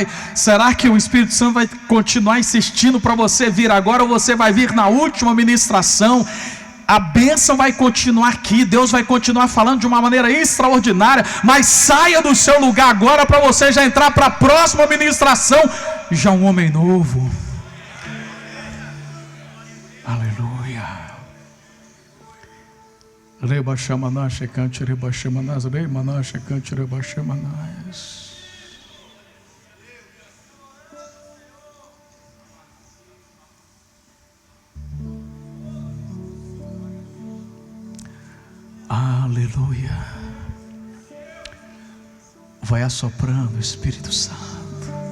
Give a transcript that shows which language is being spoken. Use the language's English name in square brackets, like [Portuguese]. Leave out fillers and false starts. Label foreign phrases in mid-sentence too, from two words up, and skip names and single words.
[Portuguese] Será que o Espírito Santo vai continuar insistindo para você vir agora, ou você vai vir na última ministração? A bênção vai continuar aqui, Deus vai continuar falando de uma maneira extraordinária, mas saia do seu lugar agora para você já entrar para a próxima ministração, já um homem novo. Aleluia. Reba Shamanás, Shekante, Reba Shamanás, Reimanás, Shekante, Reba Shamanás. Aleluia. Vai assoprando, Espírito Santo.